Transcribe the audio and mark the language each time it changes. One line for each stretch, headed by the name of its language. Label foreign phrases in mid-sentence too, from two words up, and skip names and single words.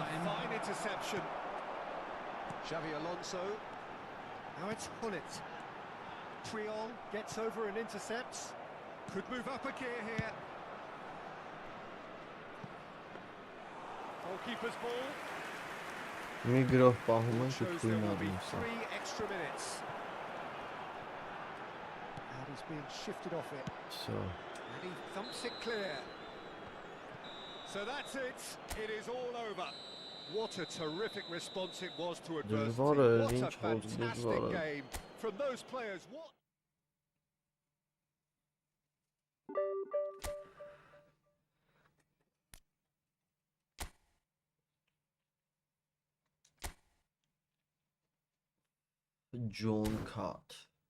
English: time. fine interception. Xavi Alonso. Now it's Hullet. Triol gets over and intercepts. Could move up a gear here. Goalkeeper's ball.
Armenian: Մի գրով պահում ենք ու
English: Shows there
Armenian: թույն
English: will be
Armenian: առնում սա։
English: 3 extra minutes. And he's being shifted off it.
Russian: Всё։
English: And he thumps it clear. So that's it. It is all over. What a terrific response it was to adversity.
Armenian: Դժվար է,
English: What a
Armenian: ինչ որ
English: fantastic
Armenian: դժվար է։
English: game from those players. What? John Cut.